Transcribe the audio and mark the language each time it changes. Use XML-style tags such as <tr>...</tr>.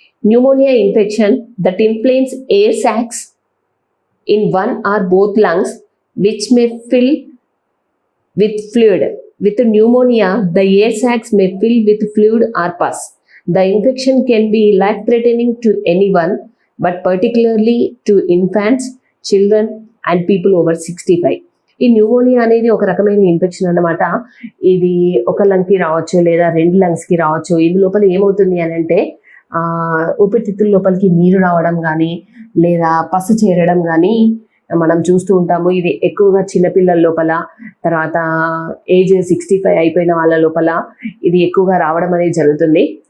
<en>Pneumonia infection that inflames air sacs in one or both lungs which may fill with fluid. With pneumonia, the air sacs may fill with fluid or pus. The infection can be life-threatening to anyone, but particularly to infants, children, and people over 65.</en> <te>ఈ pneumonia అనేది ఒక రకమైన infection అన్నమాట. ఇది ఒక లంగ్కి రావచ్చు లేదా రెండు లంగ్స్కి రావచ్చు. ఇందు లోపల ఏమవుతుంది అని అంటే ఊపిరితిత్తుల లోపలికి నీరు రావడం కానీ లేదా పసు చేరడం కానీ మనం చూస్తూ ఉంటాము. ఇది ఎక్కువగా చిన్నపిల్లల లోపల, తర్వాత ఏజ్ 65 అయిపోయిన వాళ్ళ లోపల ఇది ఎక్కువగా రావడం అనేది జరుగుతుంది.</te>